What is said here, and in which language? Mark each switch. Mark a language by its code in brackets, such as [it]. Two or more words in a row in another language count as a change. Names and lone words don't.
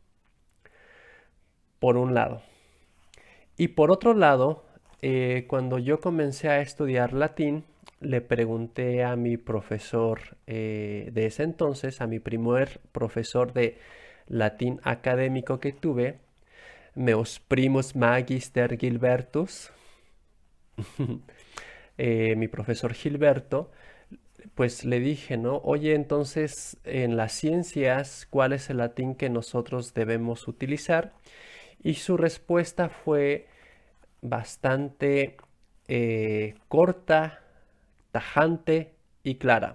[es] Por un lado. Y por otro lado, cuando yo comencé a estudiar latín, le pregunté a mi profesor de ese entonces, a mi primer profesor de latín académico que tuve, [la] meus primus magister Gilbertus, [es] mi profesor Gilberto, pues le dije, ¿no? Oye, entonces en las ciencias, ¿cuál es el latín que nosotros debemos utilizar? Y su respuesta fue bastante corta, tajante y clara.